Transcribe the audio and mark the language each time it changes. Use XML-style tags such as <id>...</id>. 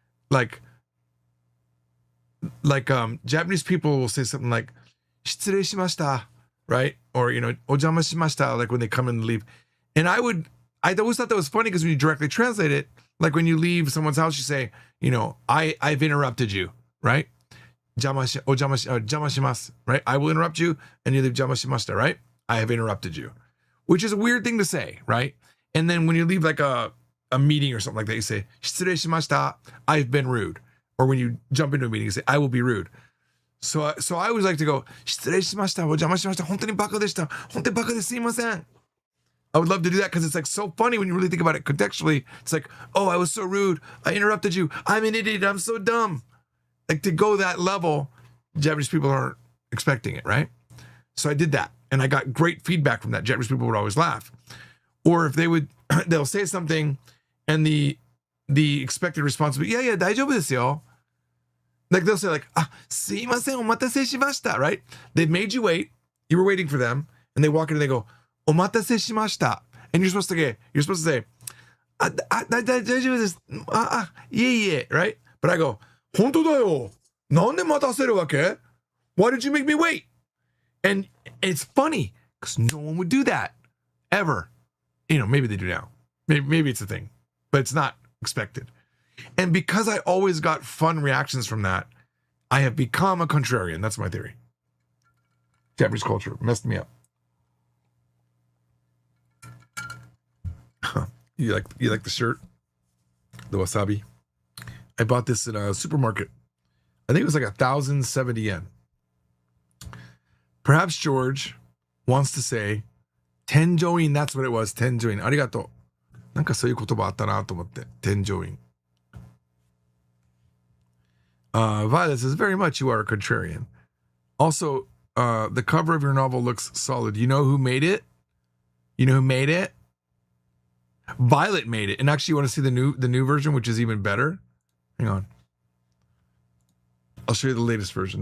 <en>Like Japanese people will say something like,</en> <ja>失礼しました,</ja> <en>right? Or, you know,</en> <ja>お邪魔しました,</ja> <en>like when they come in and leave. And I always thought that was funny because when you directly translate it, like when you leave someone's house, you say, you know, I've interrupted you, right?</en> <ja>邪魔します, right?</ja> <en>I will interrupt you, and you leave</en> <ja>邪魔しました,</ja> <en>right? I have interrupted you, which is a weird thing to say, right? And then when you leave like a meeting or something like that, you say,</en> <ja>失礼しました,</ja> <en>I've been rude. Or when you jump into a meeting, you say, I will be rude. So I always like to go,</en> <ja>失礼しました、お邪魔しました、本当にバカでした、本当にバカです、すいません.</ja> <en>I would love to do that because it's like so funny when you really think about it contextually. It's like, oh, I was so rude. I interrupted you. I'm an idiot. I'm so dumb. Like to go that level, Japanese people aren't expecting it, right? So I did that. And I got great feedback from that. Japanese people would always laugh. Or if they'll say something and the expected response would be, yeah,</en> <ja>大丈夫ですよ.</ja> <en>Like they'll say like,</en> <ja>すいません、お待たせしました,</ja> <en>right? They've made you wait. You were waiting for them. And they walk in and they go,</en> <ja>お待たせしました.</ja> <en>And you're supposed to say,</en> <ja>大丈夫です。 いえいえ,</ja> <en>right?</en> <ja>But I go, 本当だよ。なんで待たせるわけ?</ja> <en>Why did you make me wait? And it's funny because no one would do that ever. You know, maybe they do now. Maybe it's a thing, but it's not expected. And because I always got fun reactions from that, I have become a contrarian. That's my theory. Japanese culture messed me up. You like the shirt? The wasabi? I bought this in a supermarket. I think it was like 1,070 yen. Perhaps George wants to say, tenjoin, that's what it was, tenjoin.</en> <ja>ありがとう。なんかそういう言葉あったなと思って、tenjoin.</ja> <en>Violet says, very much you are a contrarian. Also, the cover of your novel looks solid. You know who made it? You know who made it? Violet made it. And actually, you want to see the new version, which is even better? Hang on. I'll show you the latest version.</en>